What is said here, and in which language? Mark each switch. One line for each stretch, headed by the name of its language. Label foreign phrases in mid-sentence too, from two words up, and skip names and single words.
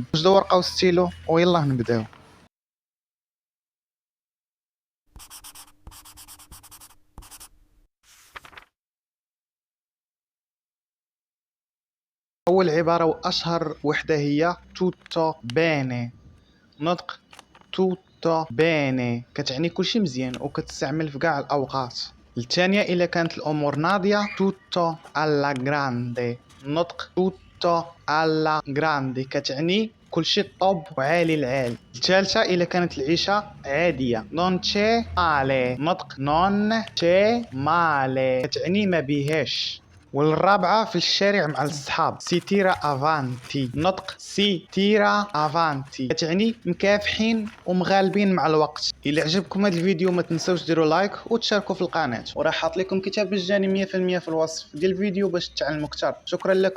Arabic: وجدوا ورقه وستيلو ويلا نبداو. اول عباره واشهر وحده هي
Italian: tutto bene.
Arabic: نطق
Italian: tutto bene
Arabic: كتعني كلشي مزيان وكتستعمل في كاع الاوقات. الثانيه الا كانت الامور ناضيه
Italian: tutto alla grande.
Arabic: نطق
Italian: tutto alla grande
Arabic: كتعني كلشي طوب وعالي العال. الثالثه الا كانت العيشه عاديه
Italian: non c'è male.
Arabic: نطق
Italian: non c'è male
Arabic: كتعني ما بيهاش. والرابعة في الشارع مع الصحاب
Italian: si tira avanti.
Arabic: نطق
Italian: si tira avanti
Arabic: كتعني مكافحين ومغالبين مع الوقت. الى عجبكم هذا الفيديو ما تنسوش ديروا لايك وتشاركوا في القناة، وراح حاط لكم كتاب مجاني 100% في الوصف ديال الفيديو باش تتعلموا اكثر.